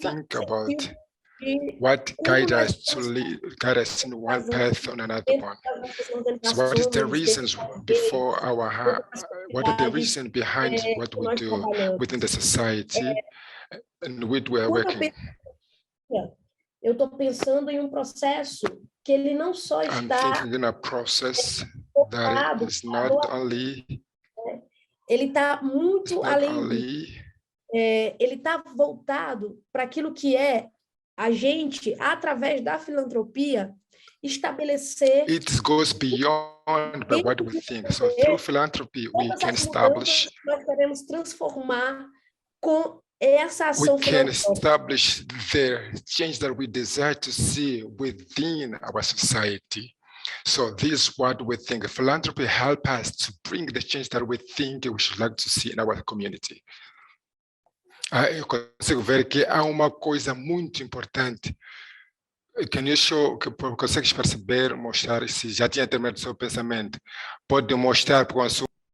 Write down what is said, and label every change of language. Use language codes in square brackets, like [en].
[en] think about what guides us to guide us in one path on another one. So what is the reasons before what are the reasons behind what we do within the society and which we are working? [pt] Eu estou pensando em processo que ele não só está... [en] I'm thinking in a process that is not only... [pt] Ele está muito além... ele está voltado para aquilo que a gente, através da filantropia, estabelecer... [en] It goes beyond what we think. So through philanthropy, we can establish... [pt] Nós queremos transformar com essa ação [en] we can establish the change that we desire to see within our society. So this is what we think. Philanthropy helps us to bring the change that we think we should like to see in our community. [pt] Eu consigo ver que há uma coisa muito importante. [en] Can you show, [pt] consegues perceber, mostrar, se já tinha terminado o seu pensamento, pode mostrar para o assunto.